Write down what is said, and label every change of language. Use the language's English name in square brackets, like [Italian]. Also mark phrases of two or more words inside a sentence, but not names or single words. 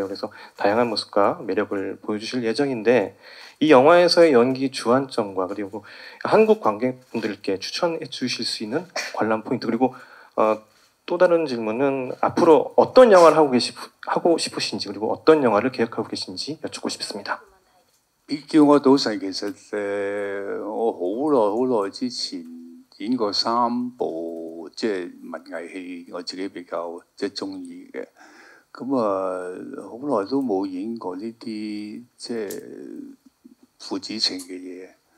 [Korean] 그래서 다양한 모습과 매력을 보여주실 예정인데 이 영화에서의 연기 주안점과 그리고 한국 관객분들께 추천해 주실 수 있는 관람 포인트 그리고 또 다른 질문은 앞으로 어떤 영화를 하고 싶으신지 그리고 어떤 영화를 계획하고 계신지 여쭙고 싶습니다. [Cantonese] 叫我賭神，其實我好耐之前演過3部即係文藝戲，我自己比較即係中意嘅。咁好耐都冇演過呢啲即係父子情嘅嘢。